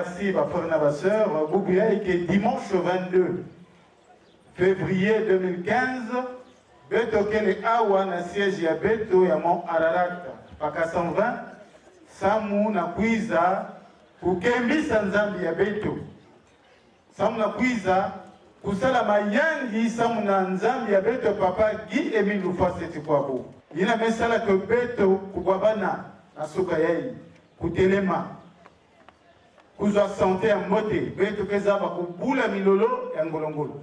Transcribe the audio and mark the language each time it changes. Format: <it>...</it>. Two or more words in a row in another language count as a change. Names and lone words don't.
<fr>merci, ma frère et ma soeur. Boubouya, et que dimanche 22 février 2015,</fr> <ktu>Beto Kele Awa na siège ya Beto ya Mont Ararat, paka 120, Samu na Kwiza, kukembisa nzambi ya Beto. Samu na Kwiza, kusala mayangi Samu na nzambi ya Beto papa Guy Emile Lufaseti kwabo. Ina mesala ke Beto kubwabana na suka yai, kutelema, kuzwa sante ya mbote, Beto kezaba kubula milolo ya ngolongolo.</ktu>